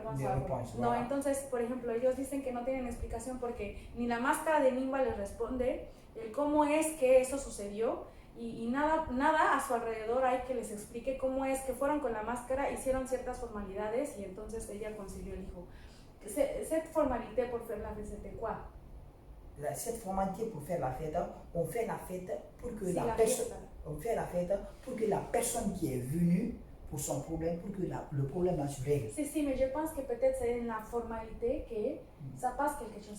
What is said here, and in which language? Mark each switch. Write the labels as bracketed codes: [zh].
[fr] De [es] responder. [fr] réponse, [es] No, [fr] voilà. [es] entonces, por ejemplo, ellos dicen que no tienen explicación porque ni la máscara de Nimba les responde el cómo es que eso sucedió, y nada a su alrededor hay que les explique cómo es que fueron con la máscara, hicieron ciertas formalidades y entonces ella concibió el hijo. [fr] Cette formalité pour faire la fête, c'était quoi? Cette formalité pour faire la fête, on fait la fête pour que on fait la fête pour que la personne qui est venue pour son problème, pour que le problème se règle. Sí, mais je pense que peut-être c'est une formalité que ça passe quelque chose.